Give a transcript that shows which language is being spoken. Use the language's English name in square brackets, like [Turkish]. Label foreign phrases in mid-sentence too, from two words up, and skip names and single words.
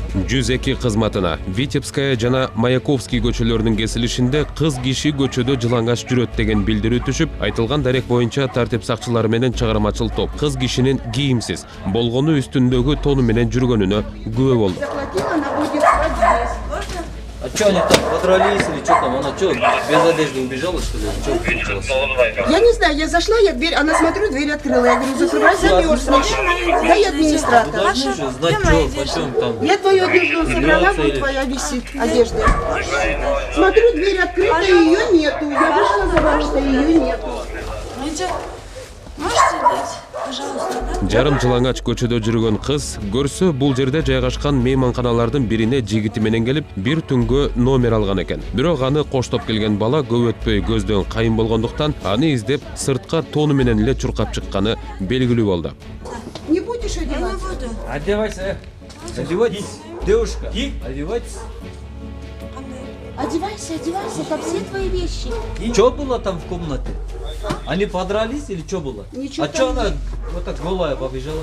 [Kyrgyz] 102 кызматына Витебская жана Маяковский көчөлөрүнүн кесилишинде кыз киши көчөдө жылаңач жүрөт деген билдирүү түшүп, айтылган дарек боюнча тартип сакчылары менен чыгармачыл топ кыз кишинин кийимсиз, болгону үстүндөгү тону менен жүргөнүнө күбө болду. [Russian] А что они там подрались или что там? Она что, без одежды убежала, что ли? Что случилось? Я не знаю, я зашла, я дверь, она смотрю, дверь открыла. Я говорю, закрывай, замерзнешь. Да я администратор. Должны же знать, что, почем там. Я твою одежду собрала, вот твоя висит одежда. Смотрю, дверь открыта, ее нету. Я вышла за ворота, ее нету. Можете дать, пожалуйста, да? [Kyrgyz] Жарым жылаңач көчөдө жүргөн кыз көрсө бул жерде жайгашкан мейманканалардын бирине жигити менен келип, бир түнгө номер алган экен. Бирок аны коштоп келген бала көп өтпөй көздөн кайын болгондуктан аны издеп сыртка тону менен эле чуркап чыкканы белгилүү болду. [Russian] Не будешь Я не одеваться? буду. Одевайся. Одевайтесь. Девушка, одевайтесь. Одевайся, одевайся, там все твои вещи. Что было там в комнате? Они подрались или что было? Ничего А там что она вот так голая побежала?